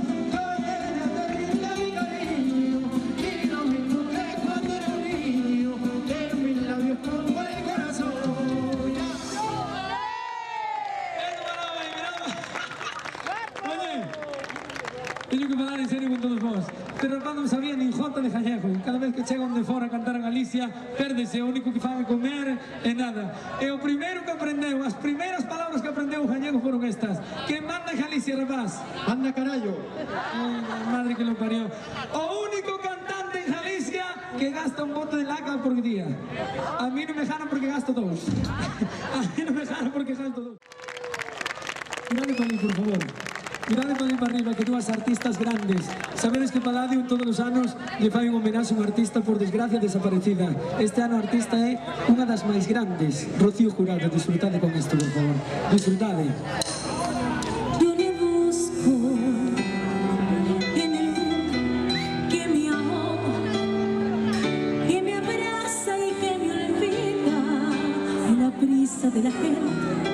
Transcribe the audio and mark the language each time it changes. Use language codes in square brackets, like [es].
[es] Con ella te brindo mi cariño, y lo mismo que cuando era un niño, en mis labios pongo el corazón. [gl] Oye, teño que falar en serio con todos vos. Pero rapaz non sabía nin jota de gallego. Cada vez que chegan de fora a cantar en Galicia, pérdese, o único que fan é comer e nada. E o primeiro que aprendeu, as primeiras palabras que aprendeu o gallego foron estas. Que manda en Galicia, rapaz? Anda carallo. [es] Ai, la madre que lo parió. [gl] O único cantante en Galicia que gasta un bote de laca por día. A mí non me jana porque gasto dous. A mí non me jana porque gasto dous. Mirade para mí, por favor. Mirade para mí para arriba, que dúas artistas grandes. Sabedes que Palladium todos os anos lle fai un homenaxe a un artista por desgracia desaparecida. Este ano a artista é unha das máis grandes. Rocío Jurado, disfrutade con isto, por favor. Disfrutade. [es] Yo le busco en el que me amó, que me abraza y que me olvida en la prisa de la gente.